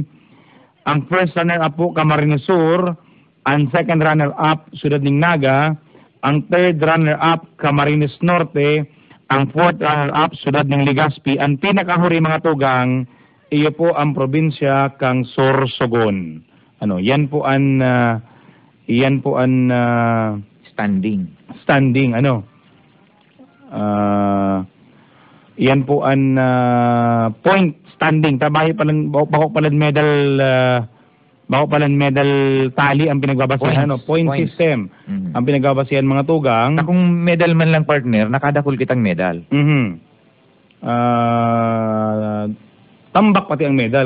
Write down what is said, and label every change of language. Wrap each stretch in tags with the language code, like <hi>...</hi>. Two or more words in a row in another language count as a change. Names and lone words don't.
<bik>Ang</bik> <en>first runner up</en> <bik>po Camarines Sur, ang</bik> <en>second runner up</en> <bik>siyudad ning Naga, ang</bik> <en>third runner up</en> <bik>Camarines Norte, ang</bik> <en>fourth runner up</en> <bik>siyudad ning Legazpi, ang pinakahuri mga tugang iyo po ang probinsya kang Sorsogon. Ano, yan po ang Standing. standing ano. Yan po ang</bik> <en>point standing.</en> <bik>Tabahi palang bako palang medal tali ang pinagbabasihan ano, point Points. system. Mhm. Ang pinagbabasihan mga tugang. Na kung medal man lang partner, nakadakol kitang medal. Mhm. Tambak pati ang medal.</bik>